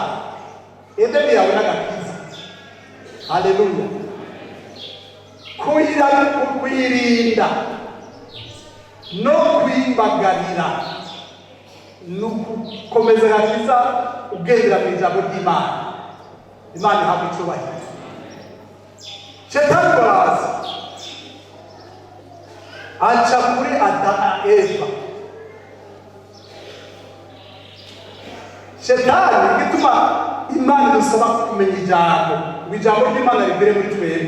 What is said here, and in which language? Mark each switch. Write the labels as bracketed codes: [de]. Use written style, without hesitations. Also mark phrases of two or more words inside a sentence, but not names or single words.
[rw] Edeni yawe n'agakiza. Haleluya. Kuyirinda no kwibagarira nukomeza agakiza ugendera mu ijambo ry'Imana. Imana ihabwe icyubahiro. Shetani baraza aca kuri Eva. Shetani gituma Imana idusaba kumenya ijambo, ijambo ry'Imana ribere muri twebwe.